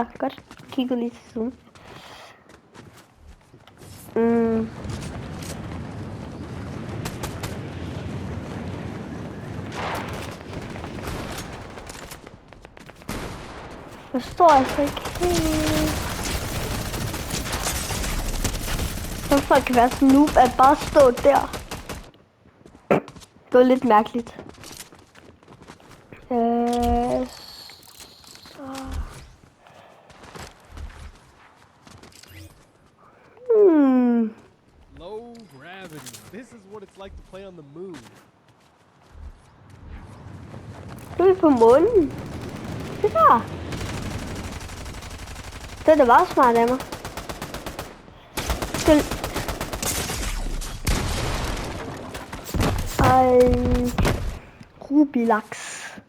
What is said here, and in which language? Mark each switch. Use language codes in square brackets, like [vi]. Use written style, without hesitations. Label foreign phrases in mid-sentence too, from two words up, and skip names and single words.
[da] Godt, kigger lige til siden. Forstår jeg så ikke helt. Hvorfor kan være sådan noob at bare stå der? Det var lidt mærkeligt. Så... [en] Low gravity. This is what it's like to play on the moon. [da] Nu er vi på månen. Det der. Det er da bare smart af mig. Rubilax.